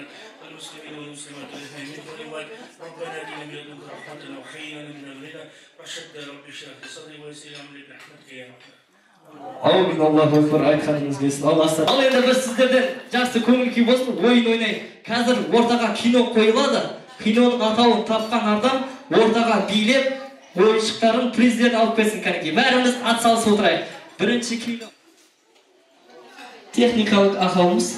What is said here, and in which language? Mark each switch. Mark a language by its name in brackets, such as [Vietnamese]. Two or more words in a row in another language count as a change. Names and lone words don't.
[Arabic] والمسلمين والمسلمات والذين من كل واد ربنا اتنا من لدنك رحمة وهيئ لنا من امرنا رشدا رب اشرح لي صدري ويسر لي امري برحمتك يا رب. Amin, Allahu Ekber, [Kazakh] айтқаныңыз келсін. Ал енді біз сіздерден жақсы көңіл күй болсын, ойын ойнайық. Қазір ортаға кино қойылады. Киноның атауын тапқан адам ортаға билеп, ойыншықтарын, призлерін алып келсін кәнекей. Бәріміз атсалысып отырайық. Бірінші кино. Техникалық ақауымыз.